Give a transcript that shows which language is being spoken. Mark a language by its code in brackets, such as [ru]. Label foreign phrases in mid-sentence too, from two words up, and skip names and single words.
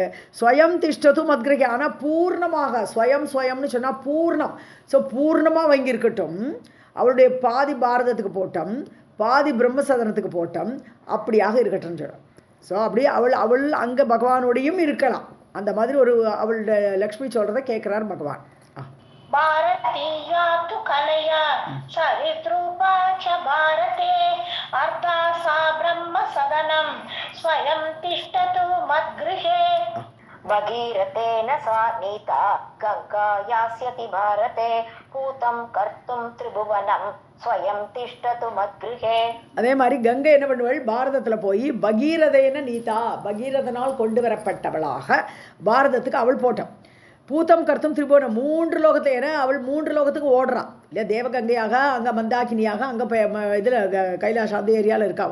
[sa] स्वयं तिष्ठतु मद्गृहे, [ta] ஆனால் பூர்ணமாக ஸ்வயம்னு சொன்னால் பூர்ணம். ஸோ பூர்ணமாக வாங்கியிருக்கட்டும். அவளுடைய பாதி பாரதத்துக்கு போட்டோம், பாதி பிரம்மசதனத்துக்கு போட்டோம், அப்படியாக இருக்கட்டும் சொல்கிறோம். ஸோ அப்படி அவள் அங்கே பகவானோடையும் இருக்கலாம். அந்த மாதிரி ஒரு அவளுடைய லக்ஷ்மி சொல்கிறத கேட்குறார் பகவான். [sa] भारतीया तु कलया सरिद्रूपा च भारते अर्धा सा ब्रह्म सदनं स्वयं तिष्ठतु मद्गृहे. भगीरथेन सा नीता गङ्गा यास्यति भारते पूतं कर्तुं त्रिभुवनं स्वयं तिष्ठतु मद्गृहे. [ta] அதே மாதிரி கங்கை என்ன பண்ணுவள், பாரதத்தில் போய் [sa] भगीरथेन नीता, [ta] பகீரதனால் கொண்டு வரப்பட்டவளாக பாரதத்துக்கு அவள் போட்டான். [sa] पूतं कर्तुं त्रिभुवनम्, [ta] 3 லோகத்தை, ஏன்னா அவள் 3 லோகத்துக்கு ஓடுறான் இல்லை, தேவகங்கையாக, அங்கே மந்தாக்கினியாக, அங்கே இதில் கைலாஷ் அந்த ஏரியாவில் இருக்காவ.